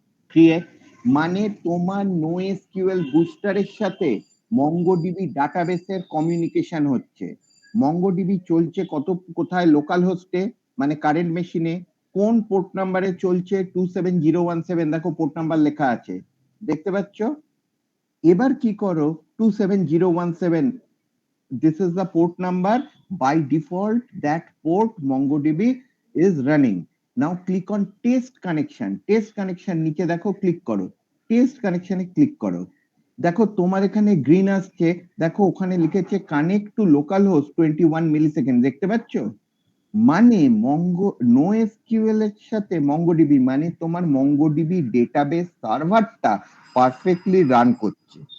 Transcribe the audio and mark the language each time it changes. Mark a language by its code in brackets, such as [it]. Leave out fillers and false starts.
[bn] Create মানে তোমার NoSQL বুস্টারের সাথে মঙ্গোডিবি ডাটাবেসের কমিউনিকেশন হচ্ছে। মঙ্গোডিবি চলছে কোথায়, লোকাল হোস্টে, মানে কারেন্ট মেশিনে কোন পোর্ট নাম্বারে চলছে, 27017, দেখো পোর্ট নাম্বার লেখা আছে, দেখতে পাচ্ছ? এবার কি করো, [en] 27017, this is the port number, by default that port MongoDB is running. Now click on test connection, [bn] test connection নিচে দেখো ক্লিক করো, টেস্ট কানেকশনে ক্লিক করো, দেখো তোমার এখানে গ্রিন আসছে, দেখো ওখানে লিখেছে connect to local host 21 millisecond, দেখতে পাচ্ছ? মানে NoSQL এর সাথে মঙ্গোডিবি, মানে তোমার মঙ্গোডিবি ডেটাবেস সার্ভারটা পারফেক্টলি রান করছে।